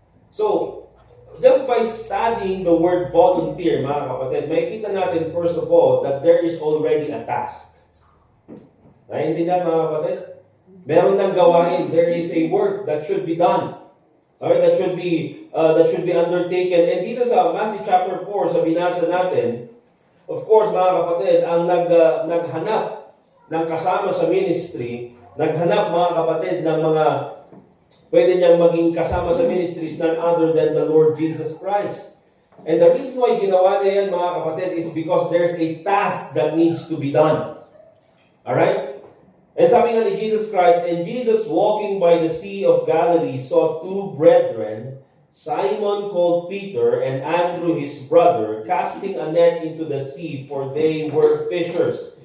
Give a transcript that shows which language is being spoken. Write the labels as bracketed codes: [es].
[en] So, just by studying the word volunteer, [tl] mga kapatid, makikita natin, [en] first of all, that there is already a task. [tl] Naiintindihan, mga kapatid? Meron ng gawain. [en] There is a work that should be done. Alright, that should be undertaken. [tl] And dito sa Matthew chapter 4, sa binasa natin, [en] of course, [tl] mga kapatid, ang naghanap ng kasama sa ministry, naghanap, mga kapatid, ng mga pwede niyang maging kasama sa ministry [en] is none other than the Lord Jesus Christ. And the reason why [tl] ginawa niya yan, mga kapatid, [en] is because there's a task that needs to be done. Alright? And [tl] sabi nga ni [en] Jesus Christ, and Jesus walking by the Sea of Galilee saw two brethren, Simon called Peter and Andrew his brother, casting a net into the sea, for they were fishers.